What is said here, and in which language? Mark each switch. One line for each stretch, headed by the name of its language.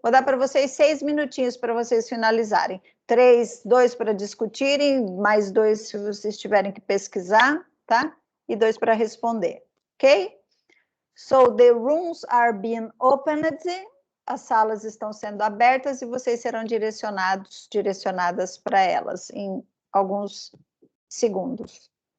Portuguese: Vou dar para vocês 6 minutinhos para vocês finalizarem. 2 para discutirem, mais 2 se vocês tiverem que pesquisar, tá? E 2 para responder, ok?
English: So, the rooms are being opened.
Portuguese: As salas estão sendo abertas e vocês serão direcionadas para elas em alguns segundos.